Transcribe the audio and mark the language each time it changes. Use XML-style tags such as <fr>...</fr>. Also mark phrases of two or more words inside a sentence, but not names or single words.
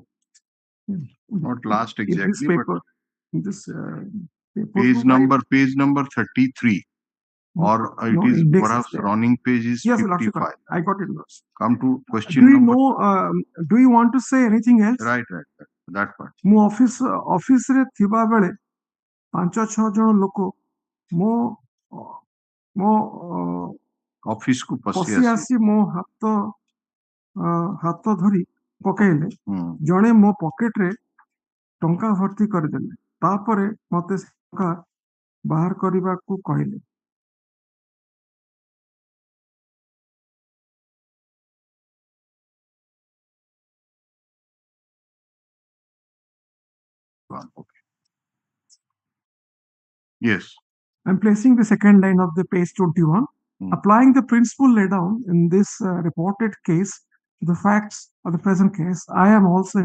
<en>Not last exactly, in this paper, in this paper page number 33, or it is perhaps running page is yes, 55. I got it. Lords. Come to question number. Do you want to say anything else? Right, that part.</en> <or>ମୁଁ ଅଫିସରେ ଥିବା ବେଳେ 5-6 ଜଣ ଲୋକ ମୋ ଅଫିସ କୁ ପଶି ଆସି ମୋ ହାତ ଧରି ପକେଇଲେ। ଜଣେ ମୋ ପକେଟରେ ଟଙ୍କା ଭର୍ତ୍ତି କରିଦେଲେ, ତାପରେ ମତେ ଟଙ୍କା ବାହାର କରିବାକୁ କହିଲେ।</or> <en>Okay. Yes. I'm placing the second line of the page 21. Applying the principle laid down in this reported case to the facts of the present case, I am also</en>